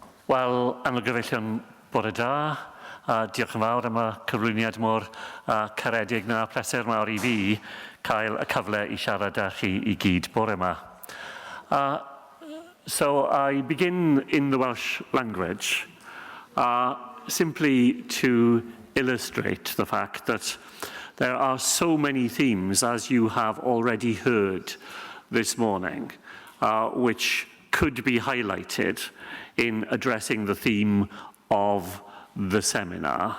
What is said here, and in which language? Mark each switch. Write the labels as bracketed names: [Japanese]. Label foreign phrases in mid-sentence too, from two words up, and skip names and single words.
[Welsh] Wel, am y gyfeillion bore da, diolch yn fawr am y cyflwyniad mor caredig na pleser mawr I fi cael y cyfle I siarad â chi I gyd bore yma. [English] So I begin in the Welsh language simply to illustrate the fact that there are so many themes, as you have already heard this morning, which could be highlighted in addressing the theme of the seminar.